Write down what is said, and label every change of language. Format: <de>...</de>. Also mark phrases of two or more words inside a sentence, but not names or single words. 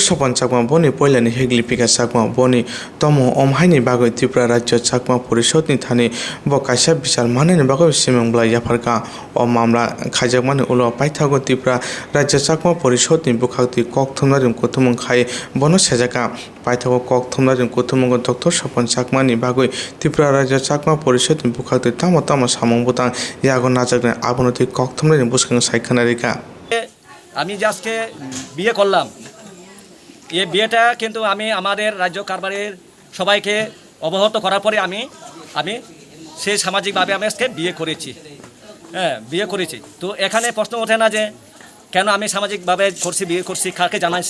<trp>Sopon Chakma boni poilani heglipika chakma boni tomo omhaini bagoi Tripura rajya chakma porishod ni thani bo kaisa bichar manani bagoi simongla yafarka o mamla khaijakmani ulo paithago Tripura rajya chakma porishod ni bukhakti kokthumnarim kuthumung khai bono sejaka paithago kokthumnarim kuthumung Dr. Sopon Chakma ni bagoi Tripura rajya chakma porishod ni bukhakti tamo samong butang yago najakne abonoti kokthumnarim buskang saikhanarika</trp> <bn>আমি আজকে বিয়ে করলাম। এই বিয়েটা কিন্তু আমি আমাদের রাজ্য কারবারের সবাইকে অবগত করার পরে আমি সেই সামাজিকভাবে আমি আজকে বিয়ে করেছি। হ্যাঁ, বিয়ে করেছি। তো এখানে প্রশ্ন ওঠে না যে কেন আমি সামাজিকভাবে করছি, বিয়ে করছি, কাকে জানাইছি।</bn>